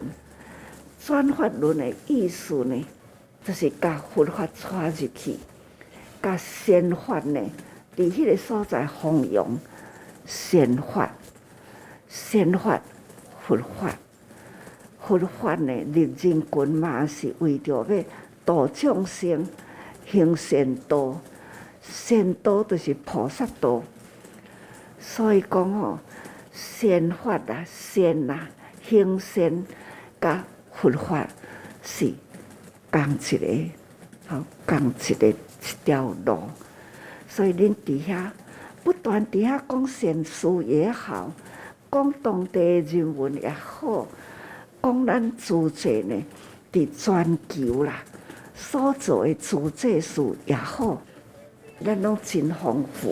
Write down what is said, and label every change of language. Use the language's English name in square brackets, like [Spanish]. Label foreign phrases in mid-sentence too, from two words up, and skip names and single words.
[Min Nan Chinese] 转法轮的意思呢，就是甲佛法带入去，甲善法呢，伫迄个所在弘扬善法，善法佛法，佛法呢入人群嘛是为着要度众生，行善道，善道就是菩萨道。所以讲吼，善法啊，善啊，行善甲佛法是共一个，好共一条路。所以恁伫遐不断伫遐讲善事也好，讲当地人文也好，讲咱自济呢伫全球啦所做的自济事也好，咱拢真丰富。